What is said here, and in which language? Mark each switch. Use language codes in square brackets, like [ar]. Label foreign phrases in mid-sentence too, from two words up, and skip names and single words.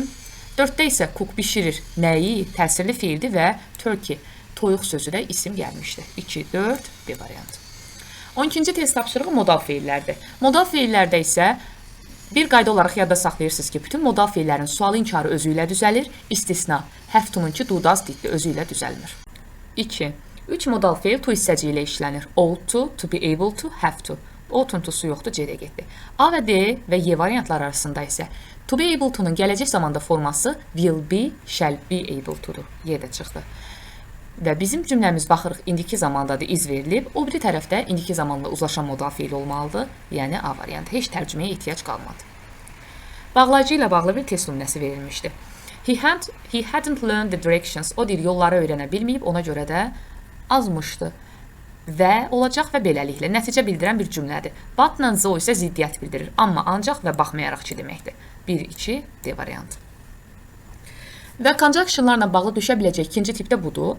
[az] 4-də isə cook bişirir, nəyi, təsirli feildir və turkey, toyuq sözü də isim gəlmişdir. 2, 4, B variantı. 12-ci test tapşırığı modal feillərdir. Modal feillərdə isə bir qayda olaraq yadda saxlayırsınız ki, bütün modal feillərin sualı inkarı özü ilə düzəlir, istisna, [en] have to-nunki do, does, did [az] özü ilə düzəlmir. 2. 3 modal feil to hissəci ilə işlənir. [en] Ought to be able to, have to. [az] Ought-untusu yoxdur, C-də getdi. A və D və Y variantlar arasında isə [en] to be able to-nun [az] gələcək zamanda forması [en] will be, shall be able to-dur. [az] Y-də çıxdı. Və bizim cümləmiz baxırıq, indiki zamandadır, iz verilib. O biri tərəfdə indiki zamanla uzlaşan modal feil olmalıdır. Yəni A variantı. Heç tərcüməyə ehtiyac qalmadı. Bağlayıcı ilə bağlı bir test nümunəsi verilmişdi. [en] He hadn't learned the directions. [az] O deyir, yolları öyrənə bilməyib, ona görə də azmışdı və olacaq və beləliklə nəticə bildirən bir cümlədir. But-la zo isə ziddiyyət bildirir, amma ancaq və baxmayaraq ki deməkdir. 1, 2, D variantı. Və conjunctionlarla bağlı düşə biləcək ikinci tipdə budur.